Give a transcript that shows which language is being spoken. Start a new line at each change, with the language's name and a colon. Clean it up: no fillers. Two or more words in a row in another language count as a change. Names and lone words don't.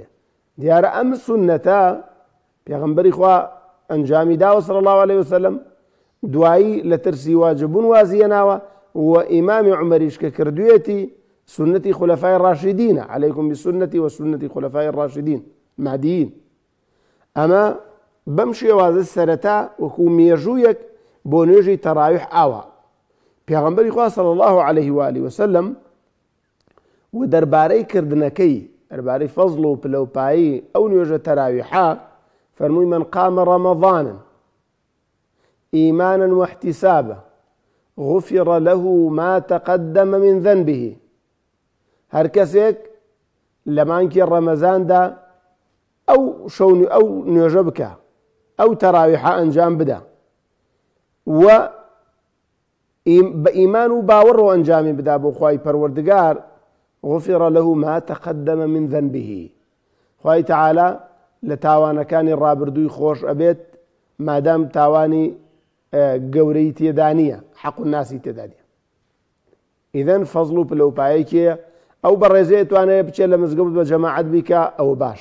Central Kurdish: دیارە ئەم سونەتە پێغەمبەری خوا ئەنجامی داوە
Arabic: صلی الله عليه وسلم،
Central Kurdish: دوایی لە ترسی واجببوون وازیەناوە و ئیمامی عومەریش کە کردوێتی سنەتی خولەفای ڕاشیدینە،
Arabic: عەلەیکم بسنەتی وسنەتی خولەفای ڕاشیدین مهدیین.
Central Kurdish: ئەمە بەم شێوازە سەرەتا وەکو مێژوویەک بۆ نوێژی تەراویح ئاوە. پێغەمبەری خوا
Arabic: صلی الله عليه وآله وسلم
Central Kurdish: و دەربارەی کردنەکەی، دەربارەی فەزڵ و پلەپایی ئەو نوێژە تەراویحە فەرمووی
Arabic: من قام رمضانا إيمانا واحتسابا غفر له ما تقدم من ذنبه.
Central Kurdish: هەر کەسێک لە مانکی ڕەمەزاندا ئەو نوێژە بکە، ئەو تەراویحە ئەنجام بدە و بە ئیمان و باوەڕەوە ئەنجامی بدا بۆ خوای پەروەردگار،
Arabic: غفر له ما تقدم من ذنبه.
Central Kurdish: خوای تەعالا لە تاوانەکانی ڕابردووی خۆش ئەبێت مادام تاوانی گەورەی تێدا نییە، حەق و ناسی تێدا نییە. ئیدەن فەزڵ و پلەپایەکێ ئەو بەڕێزەیە توانێت بچێت لە مزگەوت بە جەماعەت بیکە ئەوە باش.